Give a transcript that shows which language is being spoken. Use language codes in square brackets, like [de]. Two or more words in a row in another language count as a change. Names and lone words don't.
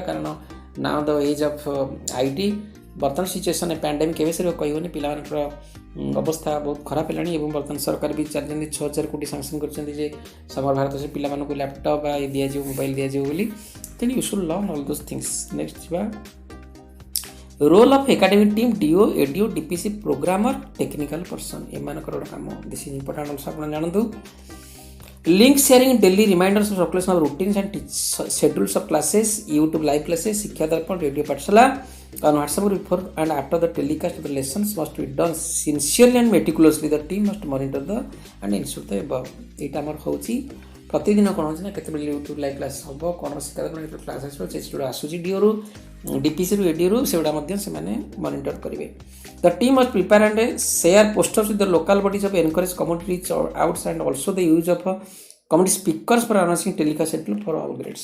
[or] କାରଣ [en] now the age of IT [or] ବର୍ତ୍ତମାନ [en] situation pandemic [or] ଏବେ ସରିବ କହିବନି, ପିଲାମାନଙ୍କର ଅବସ୍ଥା ବହୁତ ଖରାପ ହେଲାଣି ଏବଂ ବର୍ତ୍ତମାନ ସରକାର ବି ଚାଲିଛନ୍ତି 6,000 କୋଟି ସାଂସନ୍ କରିଛନ୍ତି ଯେ ସମଗ୍ର ଭାରତରେ ପିଲାମାନଙ୍କୁ ଲ୍ୟାପଟପ୍ ବା ଦିଆଯିବ ମୋବାଇଲ୍ ଦିଆଯିବ ବୋଲି। [en] ତେଣୁ you should learn all those things. next ଯିବା role of academic team DO, ADO, DPC, programmer, technical person [or] ଏମାନଙ୍କର ଗୋଟେ କାମ। [en] this is important also [or] ଆପଣ ଜାଣନ୍ତୁ। [en] link sharing daily reminders of circulation of routines and schedules of classes YouTube live classes Shiksha Darpan Radio Pathshala on WhatsApp group before and after the telecast of the lessons must be done sincerely and meticulously. The team must monitor the and ensure the above. [or] ଏଇଟା ଆମର ହେଉଛି ପ୍ରତିଦିନ କ'ଣ ହେଉଛି ନା କେତେବେଳେ [en] YouTube live class [or] ହେବ କ'ଣ ଶିକ୍ଷା ଦର୍ପଣ କେତେବେଳେ କ୍ଲାସ୍ ଆସିବ ସେ ଯୋଉଟା ଆସୁଛି ଡିଓରୁ ଡିପିସିରୁ ଏଡିଓରୁ ସେଗୁଡ଼ା ମଧ୍ୟ ସେମାନେ ମନିଟର କରିବେ. [en] The team must prepare and share posters with the local bodies of encourage community reach outs and also the use of community speakers for announcing telecast schedule for all grades.